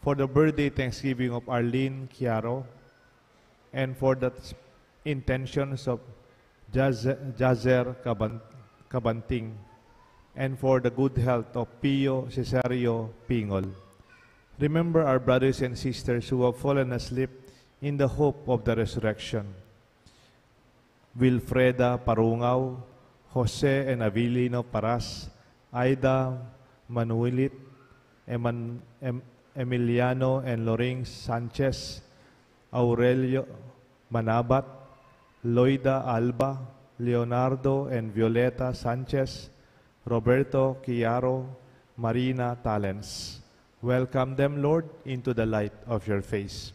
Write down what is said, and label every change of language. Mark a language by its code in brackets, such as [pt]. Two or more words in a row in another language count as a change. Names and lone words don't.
[en] for the birthday thanksgiving of Arlene Chiaro, and for the intentions of Jazer Cabanting, and for the good health of Pio Cesario Pingol. Remember our brothers and sisters who have fallen asleep in the hope of the resurrection. Wilfreda Parungaw, Jose and Avilino Paras, Aida Manuelit, Emiliano and Lorraine Sanchez, Aurelio Manabat, Loida Alba, Leonardo and Violeta Sanchez, Roberto Chiaro, Marina Talens. Welcome them, Lord, into the light of your face.